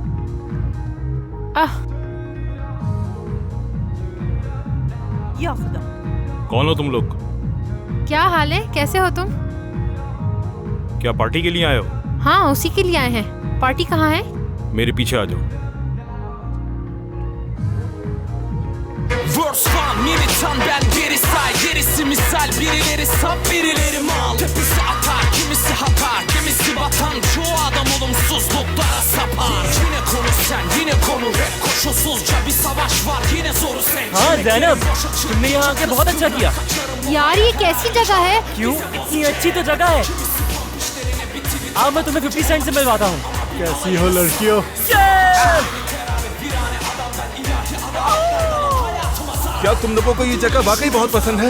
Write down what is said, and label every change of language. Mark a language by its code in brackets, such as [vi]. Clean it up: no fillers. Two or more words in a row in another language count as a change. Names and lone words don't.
[hi] या खुदा। कौन हो तुम लोग? क्या हाल है, कैसे हो तुम? क्या पार्टी के लिए आए हो? हाँ उसी के लिए आए हैं। पार्टी कहाँ है? मेरे पीछे आ जाओ। [tr] Verse var, militan ben geri say, gerisi misal, birileri sap, birileri mal. Tepesi atar, kimisi hatar, kimisi batan, çoğu adam olumsuzluklara sapar. Yine konu sen, yine konu rap, koşulsuzca bir savaş var, yine zoru sen. [hi] हाँ ज़ैनब, तुमने यहाँ आके बहुत अच्छा किया। यार ये कैसी जगह है? क्यों? इतनी अच्छी तो जगह है। आओ मैं तुम्हें 50 सेंट से मिलवाता हूँ। कैसी हो लड़कियों? क्या तुम लोगों को ये जगह वाकई बहुत पसंद है?